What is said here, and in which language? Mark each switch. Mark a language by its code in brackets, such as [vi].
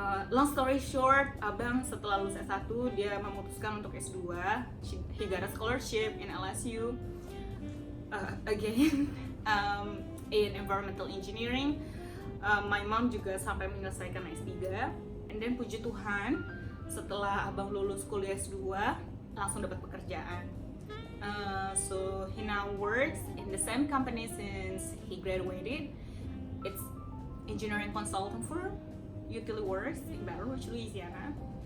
[en] Long story short, [id] abang setelah lulus S1 dia memutuskan untuk S2. [en] He got a scholarship in LSU again in environmental engineering. My mom [id] juga sampai menyelesaikan S3, [en] and then [id] puji Tuhan setelah abang lulus kuliah S2 langsung dapat pekerjaan. [en] So he now works in the same company since he graduated. It's engineering consultant firm, utility works in Baton Rouge, Louisiana.